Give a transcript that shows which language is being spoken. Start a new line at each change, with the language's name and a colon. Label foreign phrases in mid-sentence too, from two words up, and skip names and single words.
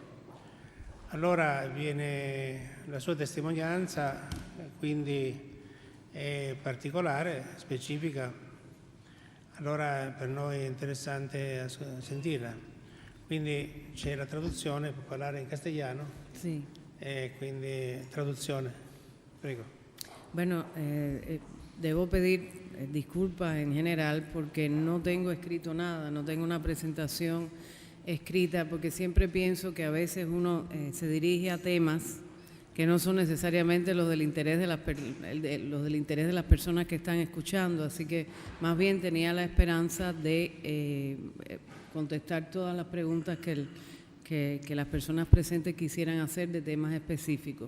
Italian: Allora viene la sua testimonianza, quindi è particolare, specifica, allora per noi è interessante sentirla. Quindi c'è la traduzione, può parlare in castellano?
Spanish: Sí.
Italian: Quindi traduzione, prego.
Spanish: Bueno, debo pedir disculpas en general porque no tengo escrito nada, no tengo una presentación escrita, porque siempre pienso que a veces uno se dirige a temas que no son necesariamente los del interés de las personas que están escuchando, así que más bien tenía la esperanza de contestar todas las preguntas que las personas presentes quisieran hacer de temas específicos.